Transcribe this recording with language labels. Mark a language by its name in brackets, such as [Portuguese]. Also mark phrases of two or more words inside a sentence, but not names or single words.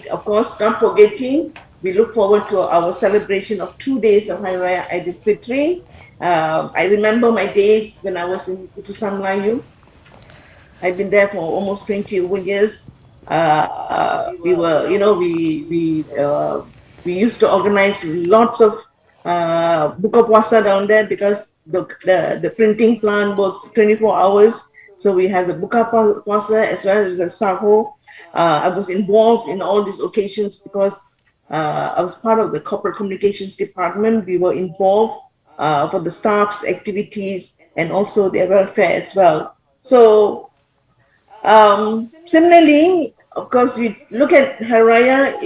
[English] Of course, not forgetting, we look forward to our celebration of 2 days of Hari Raya Idul Fitri. I remember my days when I was in Putusan Melayu. I've been there for almost 20 over years. We were, you know, we used to organize lots of [Malay] buka puasa [English] down there because the printing plant works 24 hours. So we have the [Malay] buka puasa [English] as well as the sahur. I was involved in all these occasions because I was part of the corporate communications department. We were involved for the staff's activities and also their welfare as well. So similarly, of course, we look at Hari Raya.